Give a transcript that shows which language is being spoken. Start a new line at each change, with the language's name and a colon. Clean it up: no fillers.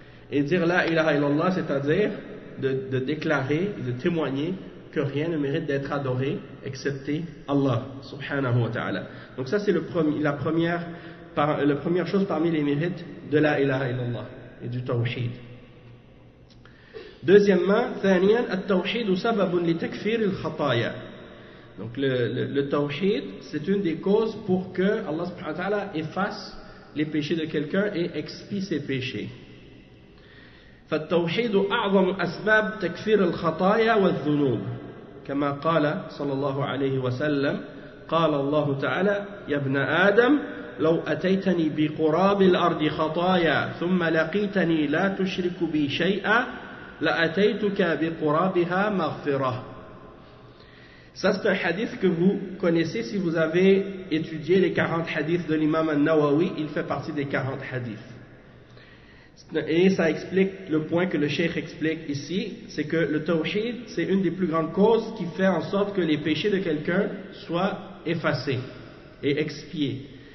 French: Et dire La ilaha illallah, c'est-à-dire de déclarer et de témoigner que rien ne mérite d'être adoré excepté Allah subhanahu wa ta'ala. Donc ça c'est la première chose parmi les mérites de La ilaha illallah et du tawhid. Deuxièmement,
Arabic: ثانيا التوحيد سبب لتكفير الخطايا.
French: Donc le tawhid, c'est une des causes pour que Allah subhanahu wa ta'ala efface les péchés de quelqu'un et expie ses péchés.
Arabic: فالتوحيد أعظم أسباب تكفير الخطايا والذنوب كما قال صلى الله عليه وسلم قال الله تعالى يا ابن آدم لو أتيتني بقراب الأرض خطايا ثم لقيتني لا تشرك بي شيئا لأتيتك بقرابها مغفرة.
French: Ça c'est un hadith que vous connaissez si vous avez étudié les 40 hadiths de l'imam al-Nawawi, il fait partie des 40 hadiths. Et ça explique le point que le cheikh explique ici, c'est que le tawhid, c'est une des plus grandes causes qui fait en sorte que les péchés de quelqu'un soient effacés et expiés.